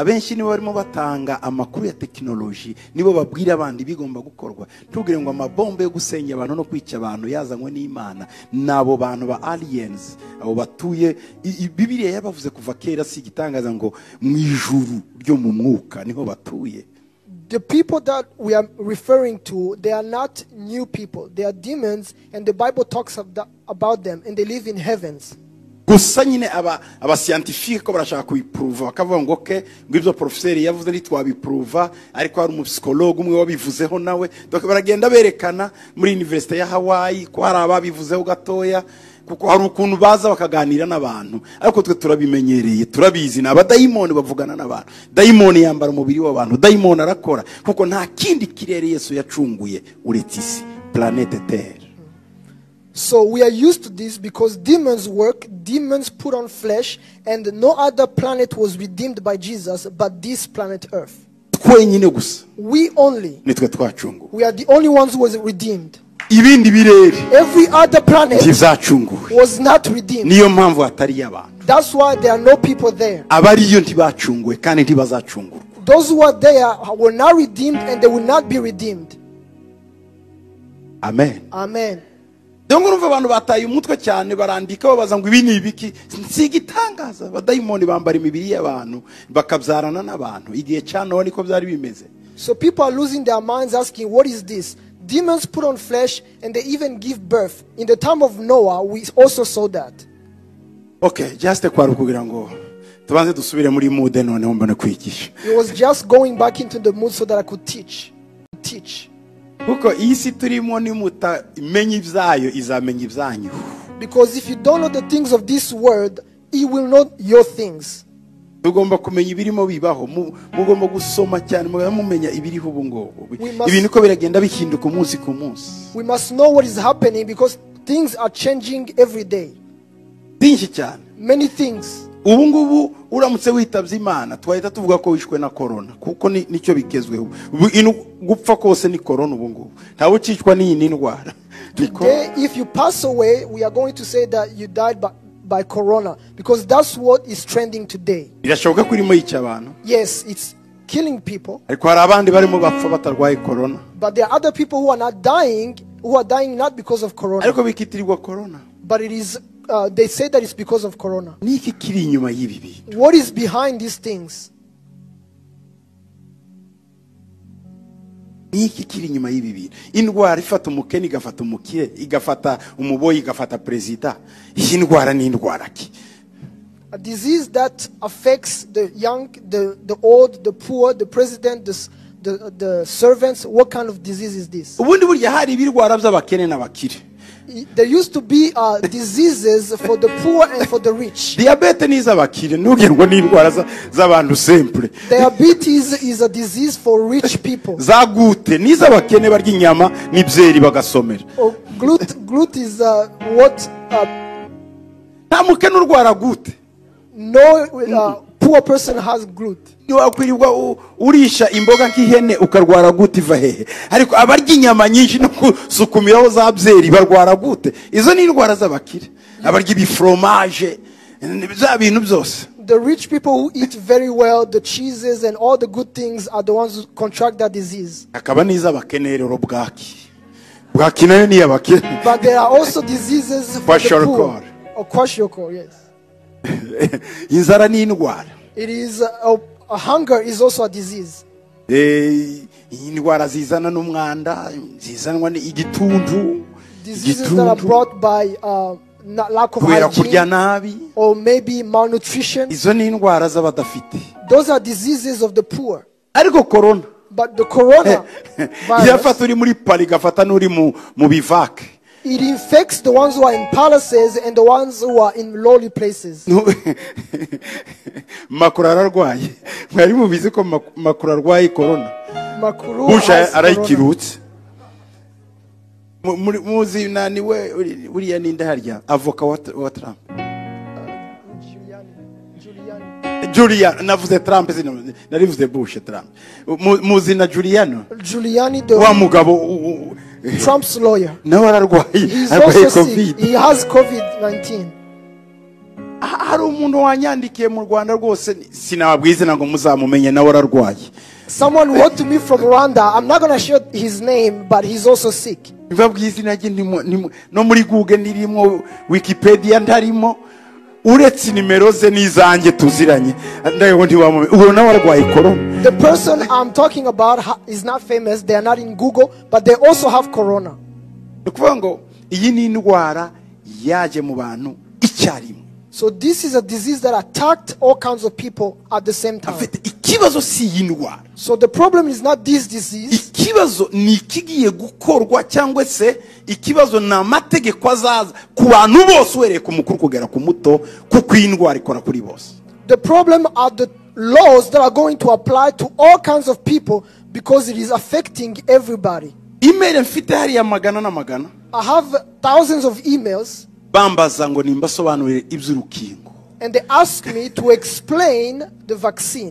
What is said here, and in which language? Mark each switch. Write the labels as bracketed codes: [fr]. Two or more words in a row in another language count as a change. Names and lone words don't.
[rw] Bibiliya yabavuze kuva kera si gitangaza ngo mu ijuru ryo mu mwuka niho batuye. [en] The people that we are referring to, they are not new people. They are demons, and the Bible talks about them, and they live in heavens. [rw] gusa nyine aba scientifique ko barashaka kubiprova bakavuga ngo ke ngo ibyo professeur yavuze ntitwabiprova ariko hari umusicologue umwe wabivuzeho nawe donc baragenda berekana muri university ya Hawaii ko hari ababivuzeho gatoya kuko hari ukuntu baza bakaganira n'abantu ariko twe turabimenyereye turabizi n'abadayimoni bavugana n'abantu dayimoni yambara umubiri w'abantu dayimoni arakora kuko nta kindi kirere Yesu yacunguye uretse isi [fr] planete Terre. [en] So we are used to this because demons work, demons put on flesh, and no other planet was redeemed by Jesus but this planet Earth. [rw] Twenyine gusa [en] We only. [rw] nitwe twacunguwe. [en] We are the only ones who was redeemed. [rw] Ibindi birere [en] Every other planet [rw] ntizacunguwe. [en] was not redeemed. [rw] Niyo mpamvu hatari y'abantu. [en] That's why there are no people there. [rw] Abariyo ntibacunguwe kandi ntibazacungurwa. [en] Those who are there were not redeemed and they will not be redeemed. [rw] Amen. [en] Amen. [rw] Dongo numva abantu bataye umutwe cyane barandika babaza ngo ibi ni ibiki nsigitangaza abadayimoni bambara imibiri y'abantu bakabyarana n'abantu igihe cyane niko byari bimeze. [en] So people are losing their minds asking, what is this? Demons put on flesh and they even give birth. In the time of Noah, we also saw that. [rw] Okay, just kwari kugira ngo tubanze dusubire muri mood none mbone kwigisha. [en] It was just going back into the mood so that I could teach. [rw] Kuko isi turimo ni mutamenye ibyayo izamenye ibyanyu. [en] Because if you don't know the things of this world, He will know your things. [rw] Tugomba kumenya ibirimo bibaho mugomba gusoma cyane mumenya ibiriho ubu ngobo. [en] must- [rw] Ibintu ko biragenda bihinduka umunsi ku munsi. [en] We must know what is happening because things are changing every day. [rw] Byinshi cyane. [en] Many things. [rw] Ubu ngubu uramutse witabye Imana twahita tuvuga ko wishwe na corona kuko nicyo bikezweho. Gupfa kose ni corona ubu ngubu. Ntawe ukicwa n'iyi ndwara. [en] Today, if you pass away, we are going to say that you died by corona because that's what is trending today. [rw] Birashoboka ko irimo yica abantu. [en] Yes, it's killing people, [rw] Ariko hari abandi barimo bapfa batarwaye corona. [en] but there are other people who are dying not because of corona, [rw] Ariko bikitirirwa corona. [en] but it is they say that it's because of corona. [rw] Niki kiri inyuma y'ibi bintu? [en] What is behind these things? [rw] Niki kiri inyuma y'ibi bintu? Indwara ifata umukene igafata umukire igafata umuboyi igafata president. Iyi ndwara ni indwara ki? [en] A disease that affects the young, the old, the poor, the president, the servants. What kind of disease is this? [rw] Ubundi burya hari ibirwara by'abakene n'abakire. [en] There used to be diseases for the poor and for the rich. [rw] Diabete ni iz'abakire ntugire ngo ni indwara z'abantu simple. [en] Diabetes is a disease for rich people. [rw] Za gute ni iz'abakene barya inyama n'ibyeri bagasomera. [en] Oh, glut is what [rw] Nta mukene urwara gute. [en] no poor person has glut. [rw] Wakwirirwa urisha imboga nk'ihene ukarwara gute iva hehe ariko abarya inyama nyinshi no kusukumiraho za byeri barwara gute izo ni indwara z'abakire abarya ibifromage za bintu byose. [en] The rich people who eat very well, the cheeses and all the good things are the ones who contract that disease. [rw] Akaba n'iz'abakene rero bwaki nayo ni iy'abakene. [en] But there are also diseases for the poor. Or kwashiorkor, yes. [rw] Inzara ni indwara. [en] It is a hunger is also a disease. [rw] Indwara zizana n'umwanda zizanwa n'igituntu. [en] Diseases that are brought by lack of [rw] kubera kurya [en] hygiene [rw] nabi. [en] or maybe malnutrition. [rw] Izo ni indwara z'abadafite. [en] Those are diseases of the poor. [rw] Ariko corona [en] But the corona [rw] yafata [en] virus, [rw] uri muri pari gafata n'uri mu bivake. [en] it infects the ones who are in palaces and the ones who are in lowly places. [rw] Makuru ararwaye. Mwari mubizi ko Makuru arwaye corona. Makuru [en] Bush has corona. [rw] arayikirutse. Muzi nani we uriya ninde harya avoka wa Trump. Julian navuze Trump narivuze Bush Trump. Muzi na Giuliani, wa [en] the [rw] mugabo [en] Trump's lawyer. [rw] nawe ararwaye. [en] He's [rw] Arwaye [en] also sick. COVID. He has COVID-19. [rw] Hari umuntu wanyandikiye mu Rwanda rwose sinababwize nango muzamumenye nawe ararwaye. [en] Someone wrote to me from Rwanda. I'm not going to share his name, but he's also sick. [rw] Mbabwize nage no muri Google nirimo Wikipedia ntarimo uretse nimero ze nizanjye tuziranye ndayo ndi wamume uwo nawe arwaye corona [en] The person I'm talking about is not famous. They are not in Google, but they also have corona. [rw] ni ukuvuga ngo iyi ni indwara yaje mu bantu icyarimwe. [en] So this is a disease that attacked all kinds of people at the same time. [rw] afite ikibazo si iyi ndwara. [en] So the problem is not this disease. [rw] Ikibazo ni ikigiye gukorwa cyangwa se ikibazo ni amategeko azaza ku bantu bose uhereye ku mukuru kugera ku muto kuko iyi ndwara ikora kuri bose. [en] The problem are the laws that are going to apply to all kinds of people because it is affecting everybody. [rw] Email mfite hariya magana na magana. [en] I have thousands of emails [rw] Bambaza ngo nimbasobanurire iby'urukingo. [en] and they ask me to explain the vaccine.